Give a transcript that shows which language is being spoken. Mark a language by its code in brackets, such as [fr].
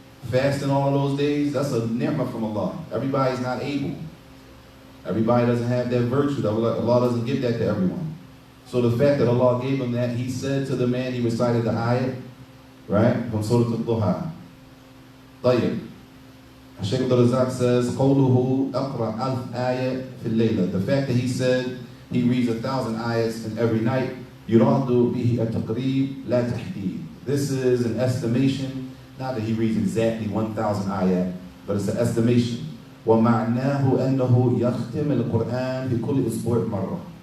[en] Fasting all of those days, that's a ni'mah from Allah. Everybody's not able. Everybody doesn't have that virtue. Allah doesn't give that to everyone. So the fact that Allah gave him that, he said to the man, he recited the ayat, right, from Surah Al-Duha. [ar] طيب. [en] Shaykh Abdul Razak says, [ar] قَوْلُهُ أَقْرَأَ أَلْفْ آيَةٍ فِي اللَّيْلَةِ. [en] The fact that he said he reads 1,000 ayats in every night, [ar] يُرَادُ بِهِ التَّقْرِيبِ لَا تَحْدِيدٍ. [en] This is an estimation, not that he reads exactly 1,000 ayat, but it's an estimation. [ar] وَمَعْنَاهُ أَنَّهُ يَخْتِمِ الْقُرْآنِ فِي كُلِّ أُسْبُوعٍ مَرَّةٍ.